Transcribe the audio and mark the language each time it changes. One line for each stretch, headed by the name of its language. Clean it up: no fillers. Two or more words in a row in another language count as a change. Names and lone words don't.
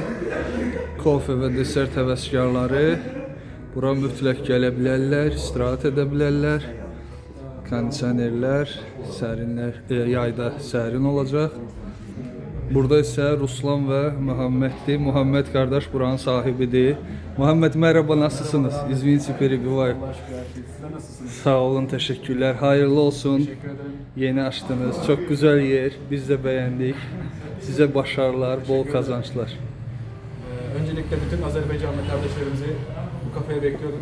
Azerbaijani: Kofe və desert həvəskarları bura mütləq gələ bilərlər, istirahət edə bilərlər. Kondisionerlər, yayda sərin olacaq. Burada isə Ruslan və Muhammeddir. Muhammed qardaş buranın sahibidir.
Turkish: Muhammed, merhaba, nasılsınız? İzninizle перебиваю. Sağ olun, teşekkürler. Hayırlı olsun. Teşekkür ederim. Yeni açtınız. Çok güzel yer. Biz de beğendik. Size başarılar, bol kazançlar. Öncelikle bütün Azerbaycanlı kardeşlerimizi bu kafeye bekliyoruz.